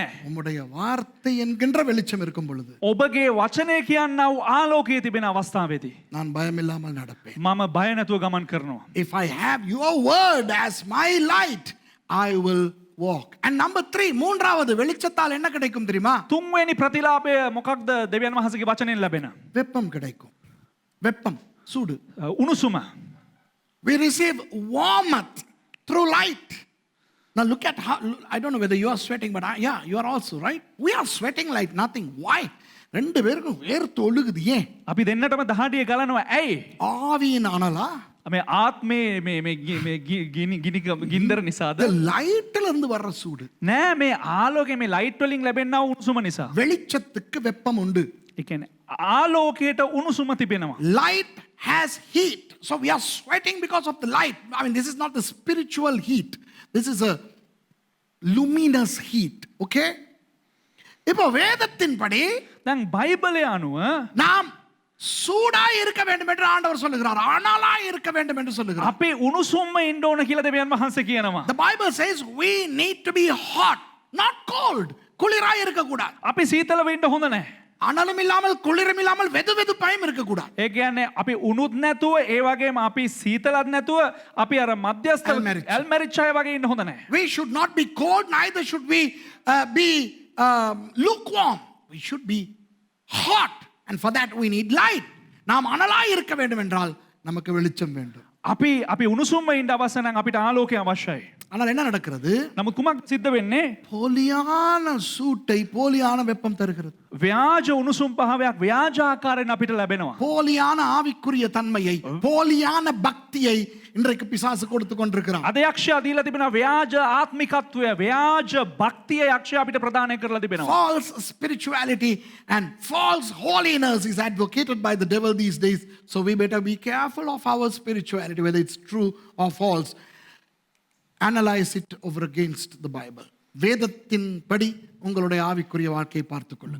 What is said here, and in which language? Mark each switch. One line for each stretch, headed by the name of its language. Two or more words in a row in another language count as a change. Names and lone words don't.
Tamil: உம்முடைய வார்த்தை என்கின்ற வெளிச்சம் இருக்கும் பொழுது
Sinhala: ඔබගේ වචනය කියන්නා වූ ආලෝකයේ තිබෙන අවස්ථාවේදී
Tamil: நான் பயமில்லாமல் நடப்பேன்.
Sinhala: මම බය නැතුව ගමන් කරනවා.
English: If I have your word as my light, I will walk. And number 3,
Tamil: மூன்றாவது வெளிச்சத்தால் என்ன கிடைக்கும் தெரியுமா?
Sinhala: තුන්වෙනි ප්‍රතිලාභය මොකක්ද දෙවියන් වහන්සේගේ වචනයෙන් ලැබෙන?
Tamil: வெப்பம் கிடைக்கும். வெப்பம், சூடு.
Sinhala: උණුසුම.
English: We receive warmth through light. Now look at how, I don't know whether you are sweating, but yeah, you are also, right? We are sweating like nothing. Why?
Tamil: ரெண்டு பேருக்கும் வேர்த்து ஒழுகுது. ஏன்?
Sinhala: අපි දෙන්නටම දහඩිය ගලනවා. ඇයි?
Tamil: ஆவியின் அனலா?
Sinhala: මේ ආත්මේ මේ ගින්දර නිසාද?
English: The light
Tamil: ல இருந்து வர்ற சூடு.
Sinhala: නෑ මේ ආලෝකයේ මේ ලයිට් වලින් ලැබෙනා උණුසුම නිසා.
Tamil: வெளிச்சத்துக்கு வெப்பம் உண்டு.
Sinhala: ඒ කියන්නේ ආලෝකයට උණුසුම තිබෙනවා.
English: Light has heat. So we are sweating because of the light. I mean, this is not the spiritual heat. This is a luminous heat. Okay?
Tamil: இப்போ வேதத்தின்படி
Sinhala: දැන් බයිබලය අනුව
Tamil: நாம் சூடாய் இருக்க வேண்டும் என்று ஆண்டவர் சொல்லுகிறார். அனலாய் இருக்க வேண்டும் என்று சொல்லுகிறார்.
Sinhala: අපේ උණුසුම්ම ඉන්න ඕන කියලා දෙවියන් වහන්සේ කියනවා.
English: The Bible says we need to be hot, not cold.
Tamil: குளிராய் இருக்க கூடாது.
Sinhala: අපි සීතල වෙන්න හොඳ නැහැ.
Tamil: அனலும் இல்லாமல் குளிரும் இல்லாமல் வெதுவெதுப்பாயும் இருக்க கூடாது.
Sinhala: ඒ කියන්නේ අපි උණුත් නැතුව ඒ වගේම අපි සීතලත් නැතුව අපි අර මධ්‍යස්ථ ඇල්මැරිච් අය වගේ ඉන්න හොඳ නැහැ.
English: We should not be cold, neither should we be lukewarm. We should be hot. And for that we need light.
Tamil: நாம் அனலாய் இருக்க வேண்டும் என்றால் நமக்கு வெளிச்சம் வேண்டும்.
Sinhala: අපි උණුසුම්ව ඉන්න අවශ්‍ය නම් අපිට ආලෝකය අවශ්‍යයි.
Tamil: ஆனால் என்ன நடக்கிறது?
Sinhala: නමුත් කුමක් සිද්ධ වෙන්නේ?
Tamil: போலியான சூட்டை போலியான வெப்பம் தருகிறது.
Sinhala: ව්‍යාජ උණුසුම් පහවයක් ව්‍යාජ ආකාරයෙන් අපිට ලැබෙනවා.
Tamil: போலியான ஆவிக்குரிய தன்மையை, போலியான பக்தியை இன்றைக்கு பிசாசு கொடுத்து கொண்டிருக்கிறான்.
Sinhala: අද යක්ෂයා දීලා තිබෙනවා ව්‍යාජ ආත්මිකත්වය, ව්‍යාජ භක්තිය යක්ෂයා අපිට ප්‍රදානය කරලා තිබෙනවා.
English: False spirituality and false holiness is advocated by the devil these days. So we better be careful of our spirituality, whether it's true or false. Analyze it over against the Bible.
Tamil: வேதத்தின் படி உங்களுடைய ஆவிக்குரிய வாழ்க்கையை பார்த்துக் கொள்ளுங்கள்.